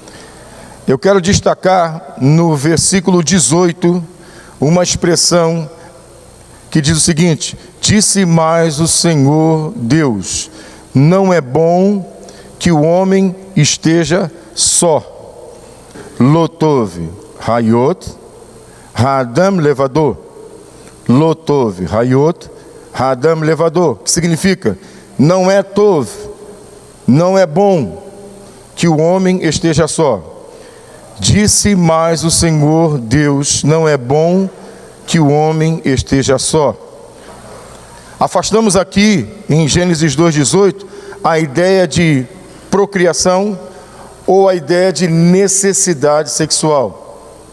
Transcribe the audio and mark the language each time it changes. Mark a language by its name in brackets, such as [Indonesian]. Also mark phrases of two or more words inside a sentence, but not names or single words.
[Portuguese] Eu quero destacar no versículo 18 uma expressão que diz o seguinte: disse mais o Senhor Deus, não é bom que o homem esteja só. [Hebrew] לא טוב היות האדם לבדו. לא טוב היות האדם לבדו, [Portuguese] que significa, não é tov, não é bom que o homem esteja só. Disse mais o Senhor Deus, não é bom que o homem esteja só. Afastamos aqui, em Gênesis 2,18, a ideia de procriação ou a ideia de necessidade sexual.